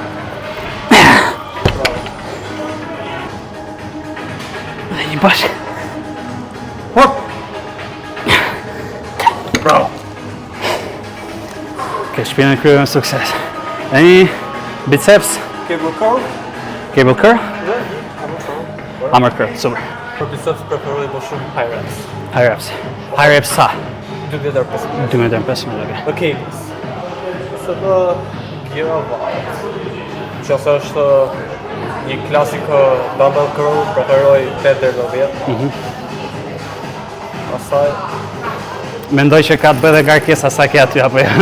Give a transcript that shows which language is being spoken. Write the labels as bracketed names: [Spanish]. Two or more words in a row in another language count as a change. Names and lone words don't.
[Albanian] Dhe një bashkë. hop! Bravo! Ke shpinën kryer me sukses. E një biceps, [English] Cable curl, cable curl, [Albanian] dhe [English] hammer curl, super. [Albanian] për biceps preferoj më shumë [English] high reps. High reps. High reps sa? [Albanian] 2.5. 12-15 minuta. [English] Në cables. [Albanian] Se të gira varet. Që ose është një klasik [English] dumbbell curl, [Albanian] preferoj 8 deri në 10. Pastaj, Mendoj që ka të bëjë dhe ngarkesa sa ke aty apo jo?